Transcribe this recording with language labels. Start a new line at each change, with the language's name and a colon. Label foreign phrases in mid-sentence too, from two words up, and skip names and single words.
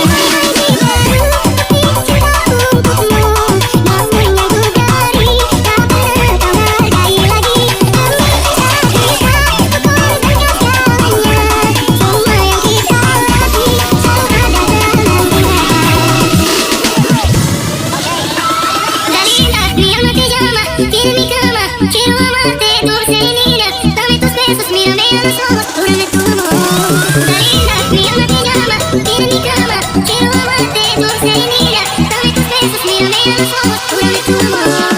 Indonesian: Bukti cinta untukmu, namun yang ku beri tak pernah kau hargai lagi. Demi cinta kita, ku korbankan segalanya. Semua yang kita latih selalu ada dalam hati.
Spanish: Dalina, mi alma te llama, tiene mi cama, quiero amarte dulce niña, dame tus besos, mírame a los ojos, júrame tu amor. Dalina, mi alma te llama, tiene mi cama, quiero amarte dulce niña, dame tus besos, mírame a los ojos, júrame tu amor.